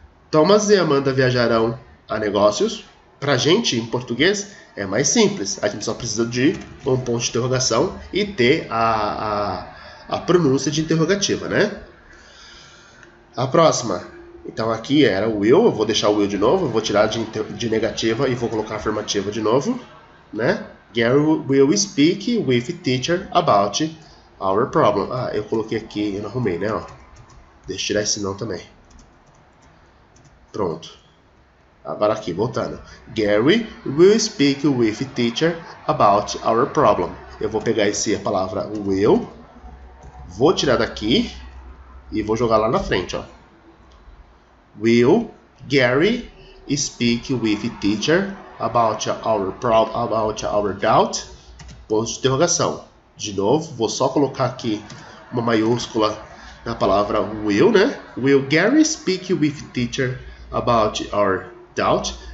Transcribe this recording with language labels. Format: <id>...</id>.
<pt>Thomas e Amanda viajarão a negócios? Pra gente, em português, é mais simples. A gente só precisa de um ponto de interrogação e ter a pronúncia de interrogativa, né? A próxima. Então aqui era o will, eu vou deixar o will de novo, eu vou tirar de negativa e vou colocar afirmativa de novo, né?</pt> <en>Gary will speak with teacher about our problem.</en> <pt>Ah, eu coloquei aqui, eu não arrumei, né? Ó. Deixa eu tirar esse não também. Pronto. Agora aqui, voltando.</pt> <en>Gary will speak with teacher about our problem.</en> <pt>Eu vou pegar a palavra will, vou tirar daqui e vou jogar lá na frente, ó.</pt> <en>Will Gary speak with teacher about our doubt?</en> <pt>Ponto de interrogação. De novo, vou só colocar aqui uma maiúscula na palavra will, né?</pt> <en>Will Gary speak with teacher about our doubt?</en>